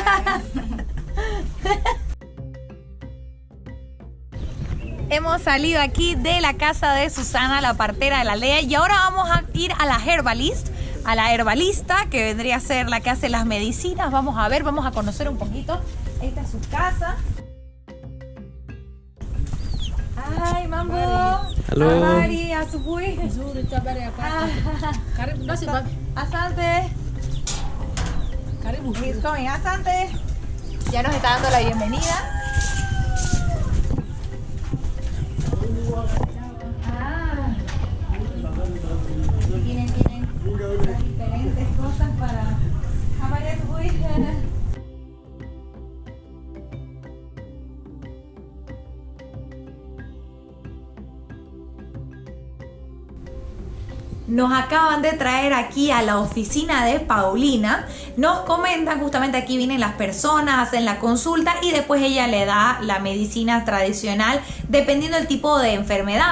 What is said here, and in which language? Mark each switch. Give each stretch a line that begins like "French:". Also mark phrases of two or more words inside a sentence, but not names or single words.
Spanish: Hemos salido aquí de la casa de Susana, la partera de la aldea, y ahora vamos a ir a la herbalista, que vendría a ser la que hace las medicinas. Vamos a ver, vamos a conocer un poquito. Esta es su casa. Ay, mambo.
English: Hello.
Swahili: Habari, asubuhi. Karibu nasi babi. Asante. Karibu.
English: He's coming.
Swahili: Asante.
Spanish: Ya nos está dando la bienvenida. Ah. Tienen diferentes cosas para...
Swahili: Habari, asubuhi.
Spanish: Nos acaban de traer aquí a la oficina de Paulina. Nos comentan, justamente aquí vienen las personas, hacen la consulta y después ella le da la medicina tradicional dependiendo del tipo de enfermedad.